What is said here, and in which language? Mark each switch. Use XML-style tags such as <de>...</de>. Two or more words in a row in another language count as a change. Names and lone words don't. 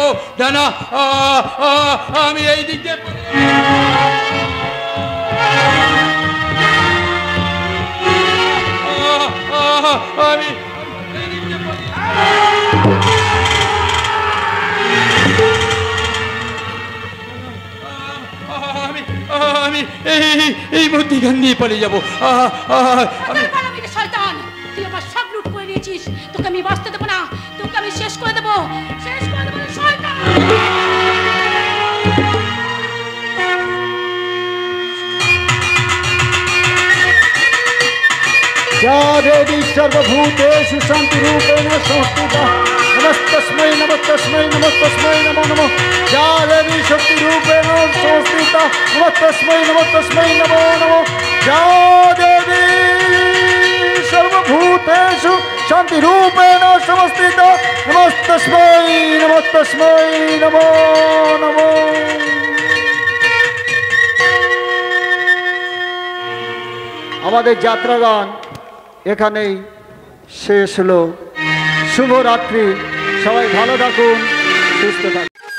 <bn>না না, আমি এই দিক দিয়ে আমি আমি এই মধ্যিখান দিয়ে পালিয়ে যাবো। শয়তান, তুই আমার সব লুট করে নিয়েছিস, তোকে আমি বাঁচতে দেবো না, তোকে আমি শেষ করে দেবো, শেষ করে দেবো শয়তান।</bn> <sa>या देवी सर्वभूतेषु शान्तिरूपेण संस्थिता नमस्तस्मै नमस्तस्मै नमस्तस्मै नमो नमः। या देवी शक्तिरूपेण संस्थिता नमस्तस्मै नमस्तस्मै नमो नमः। या देवी सर्वभूतेषु शान्तिरूपेण संस्थिता नमस्तस्मै नमस्तस्मै नमो नमः।</sa> <bn>আমাদের যাত্রাগান এখানেই শেষ হলো। শুভরাত্রি, সবাই ভালো থাকুন, সুস্থ থাকুন।</bn>